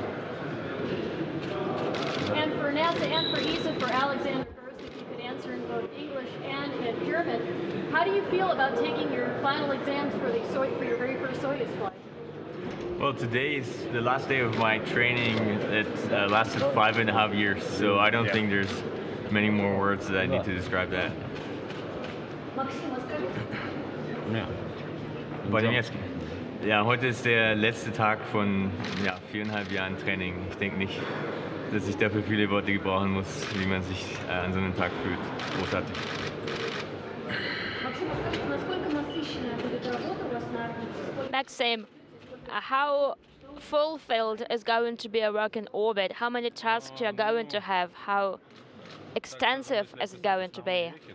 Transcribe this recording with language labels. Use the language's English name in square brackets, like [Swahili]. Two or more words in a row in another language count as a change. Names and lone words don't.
[English] And for NASA and for ESA, for Alexander Gerst, if you could answer in both English and in German, how do you feel about taking your final exams for your very first Soyuz flight? Well, today is the last day of my training. It lasted 5.5 years, so I don't think there's many more words that I need to describe that. [Russian] По-немецки. [German] Ja, heute ist der letzte Tag von 4,5 Jahren Training. Ich denke nicht, dass ich dafür viele Worte gebrauchen muss, wie man sich an so einem Tag fühlt. Großartig. [English] Maxim, how fulfilled is going to be a work in orbit? How many tasks you are going to have? How extensive is it going to be?